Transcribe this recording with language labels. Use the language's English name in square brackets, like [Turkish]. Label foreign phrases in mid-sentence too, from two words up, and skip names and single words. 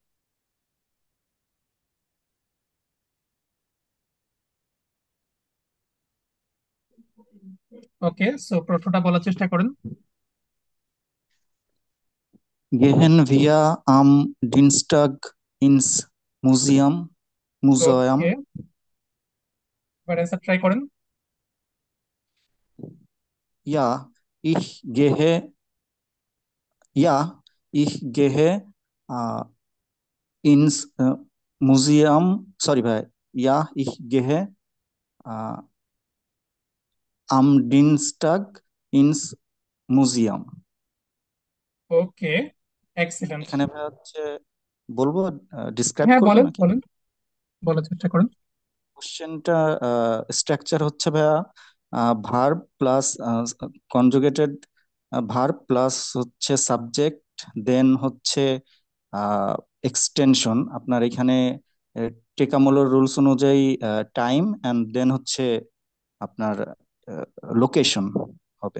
[Bangla] ওকে, সো প্রশ্নটা বলার চেষ্টা করেন। [German] Gehen wir am Dienstag ins Museum? [Bangla] ওকে, [German] Museum? [Bangla] এবার অ্যান্সার ট্রাই করেন। [German] Ja, ich gehe, ja, ich gehe äh, ins Museum. [English] Sorry, bhai. [German] Ja, ich gehe äh, am Dienstag ins Museum. [English] okay, excellent. [Bangla] এখানে ভাই হচ্ছে বলবো, ডিসক্রাইব হ্যাঁ করবো বলেন নাকি? বলেন, বলার চেষ্টা করেন। কোশ্চেনটা স্ট্রাকচার হচ্ছে ভাইয়া, [English] verb plus conjugated verb plus [Bangla] হচ্ছে সাবজেক্ট, দেন হচ্ছে এক্সটেনশন আপনার এখানে টেকামোলোর রুলস অনুযায়ী [English] time and then [Bangla] হচ্ছে আপনার লোকেশন হবে।